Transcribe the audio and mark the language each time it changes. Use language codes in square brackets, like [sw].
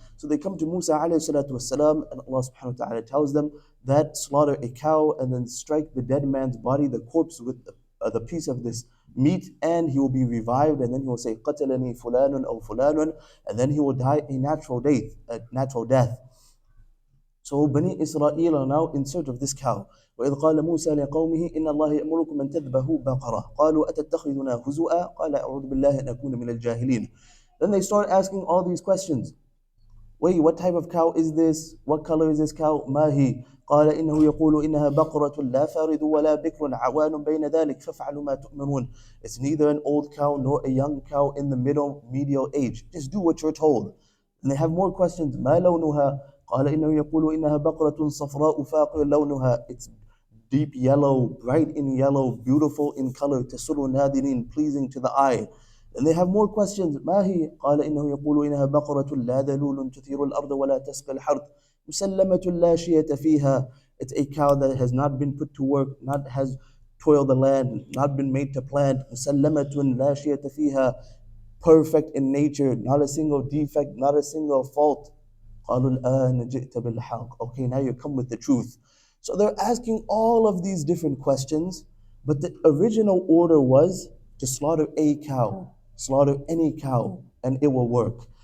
[en] So they come to Musa alayhi salatu wasalam, and Allah subhanahu wa ta'ala tells them that slaughter a cow and then strike the dead man's body, the corpse, with the piece of this meat, and he will be revived, and then he will say [ar] قتلني فلان أو فلان, [en] and then he will die a natural death. So Bani Israel are now in search of this cow. [ar] وإذ قال موسى لقومه إن الله يأمركم أن تذبحوا بقرة قالوا أتتخذنا هزؤا قال أعوذ بالله أن أكون من الجاهلين. [en] Then they start asking all these questions. Wait, what type of cow is this? What color is this cow? [ar] ما هي؟ قال إنه يقول إنها بقرة لا فارض ولا بكر عوان بين ذلك فافعلوا ما تؤمرون. [en] It's neither an old cow nor a young cow in the medial age. Just do what you're told. And they have more questions. [ar] ما لونها؟ قال إنه يقول إنها بقرة صفراء فاقع لونها. [en] It's deep yellow, bright in yellow, beautiful in color, [ar] تسر الناظرين, [en] pleasing to the eye. And they have more questions. [ar] ما هي؟ قال إنه يقول إنها بقرة لا ذلول تثير الأرض ولا تسقي الحرث مسلمة لا شية فيها. [en] It's a cow that has not been put to work, not has toiled the land, not been made to plant. [ar] مسلمة لا شية فيها, [en] perfect in nature, not a single defect, not a single fault. [ar] قالوا الآن جئت بالحق. [en] Okay, now you come with the truth. So they're asking all of these different questions, but the original order was to slaughter a cow, slaughter any cow, and it will work.